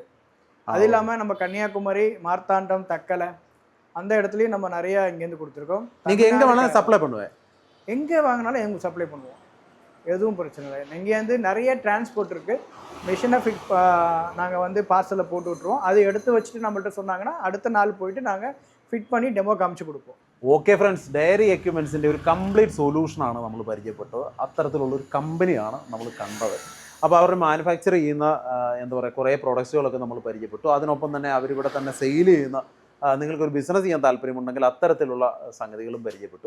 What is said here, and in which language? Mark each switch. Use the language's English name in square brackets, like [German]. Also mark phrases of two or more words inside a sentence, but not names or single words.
[Tamil] அது இல்லாமல் நம்ம கன்னியாகுமரி, மார்த்தாண்டம், தக்கலை அந்த இடத்துலையும் நம்ம நிறையா இங்கேருந்து கொடுத்துருக்கோம். நீங்கள் எங்கே வேணாலும் சப்ளை பண்ணுவேன், எங்கே வாங்கினாலும் எங்களுக்கு சப்ளை பண்ணுவோம், எதுவும் பிரச்சனை இல்லை. இங்கேருந்து நிறைய டிரான்ஸ்போர்ட் இருக்குது. மிஷினை நாங்கள் வந்து பார்சலில் போட்டு விட்ருவோம். அதை எடுத்து வச்சுட்டு நம்மள்ட்ட சொன்னாங்கன்னா அடுத்த நாள் போயிட்டு நாங்கள் ஃபிட் பண்ணி டெமோ காமிச்சு കൊടുക്കും. [English] okay friends, dairy equipments [Malayalam] ഒരു [English] complete solution [Malayalam] നമ്മൾ പരിചയപ്പെട്ടത്. അത്തരത്തിലുള്ളൊരു കമ്പനിയാണ് നമ്മൾ കണ്ടത്. അപ്പോൾ അവർ മാനുഫാക്ചർ ചെയ്യുന്ന എന്താ പറയുക കുറേ പ്രോഡക്ട്സുകളൊക്കെ നമ്മൾ പരിചയപ്പെട്ടു. അതിനൊപ്പം തന്നെ അവരിവിടെ തന്നെ സെയിൽ ചെയ്യുന്ന നിങ്ങൾക്കൊരു ബിസിനസ് ചെയ്യാൻ താല്പര്യമുണ്ടെങ്കിൽ അത്തരത്തിലുള്ള സംഗതികളും പരിചയപ്പെട്ടു.